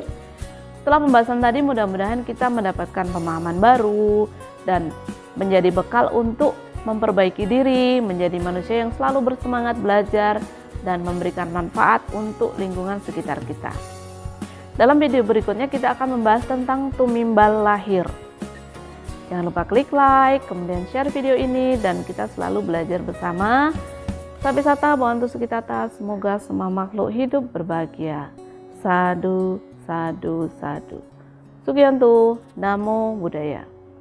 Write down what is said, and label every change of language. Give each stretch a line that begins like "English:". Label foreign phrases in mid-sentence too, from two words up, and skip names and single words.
Indonesian: Setelah pembahasan tadi mudah-mudahan kita mendapatkan pemahaman baru dan menjadi bekal untuk memperbaiki diri, menjadi manusia yang selalu bersemangat belajar dan memberikan manfaat untuk lingkungan sekitar kita. Dalam video berikutnya kita akan membahas tentang tumimbal lahir. Jangan lupa klik like, kemudian share video ini, dan kita selalu belajar bersama.
Pali: Sabisata Bhavantu Sukhitata,
Indonesian: semoga semua makhluk hidup berbahagia.
Pali: Sadu, sadu, sadu.
Indonesian: Sugiyanto,
Pali: Namo Buddhaya.